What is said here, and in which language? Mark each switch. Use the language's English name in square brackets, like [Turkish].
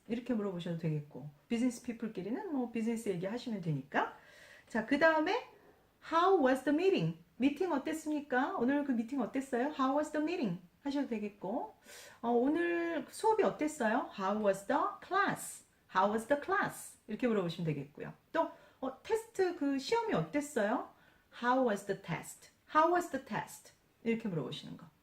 [Korean] 이렇게 물어보셔도 되겠고 비즈니스 피플끼리는 뭐 비즈니스 얘기하시면 되니까. 자, 그 다음에 [English] How was the meeting? [Korean] 미팅 어땠습니까? 오늘 그 미팅 어땠어요? [English] How was the meeting? [Korean] 하셔도 되겠고 오늘 수업이 어땠어요? [English] How was the class? How was the class? [Korean] 이렇게 물어보시면 되겠고요. 또 테스트 그 시험이 어땠어요? [English] How was the test? How was the test? [Korean] 이렇게 물어보시는 거.